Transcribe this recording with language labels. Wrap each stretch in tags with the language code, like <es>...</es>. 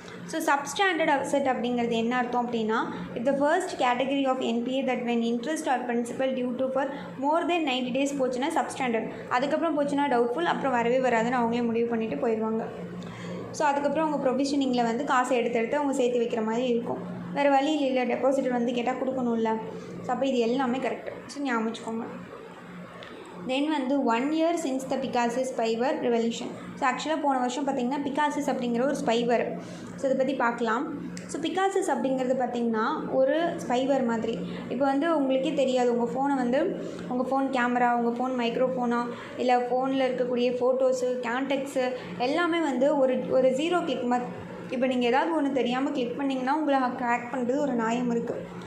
<ta>So substandard asset அப்படிங்கிறது என்ன அர்த்தம் அப்படின்னா,</ta> <en>if the first category of NPA that when interest or principal due to for more than 90 days</en> <ta>போச்சுன்னா substandard, அதுக்கப்புறம் போச்சுன்னா டவுட்ஃபுல், அப்புறம் வரவே வராதுன்னு அவங்களே முடிவு பண்ணிவிட்டு போயிடுவாங்க. ஸோ அதுக்கப்புறம் அவங்க ப்ரொவிஷனிங்கில் வந்து காசை எடுத்து அவங்க சேர்த்து வைக்கிற மாதிரி இருக்கும். வேறு வழி இல்லை, டெபாசிட் வந்து கேட்டால் கொடுக்கணும்ல. ஸோ அப்போ இது எல்லாமே கரெக்டு. ஸோ ஞாபகம் வச்சுக்கோங்க.</ta> <en>Then வந்து 1 year since the Pegasus spyware revolution.</en> <ta>So ஆக்சுவலாக போன வருஷம் பார்த்திங்கன்னா பிகாசஸ் அப்படிங்கிற ஒரு ஸ்பைவர். ஸோ இதை பற்றி பார்க்கலாம். ஸோ பிகாசஸ் அப்படிங்கிறது பார்த்திங்கன்னா ஒரு ஸ்பைவர் மாதிரி. இப்போ வந்து உங்களுக்கே தெரியாது, உங்கள் ஃபோனை வந்து உங்கள் ஃபோன் கேமரா, உங்கள் ஃபோன் மைக்ரோஃபோனா, இல்லை ஃபோனில் இருக்கக்கூடிய ஃபோட்டோஸு, கான்டாக்ட்ஸு எல்லாமே வந்து ஒரு 0 கிளிக் இப்போ நீங்கள் ஏதாவது ஒன்று தெரியாமல் கிளிக் பண்ணிங்கன்னா உங்களை ஹேக் பண்ணுறது ஒரு நியாயம் இருக்குது.</ta>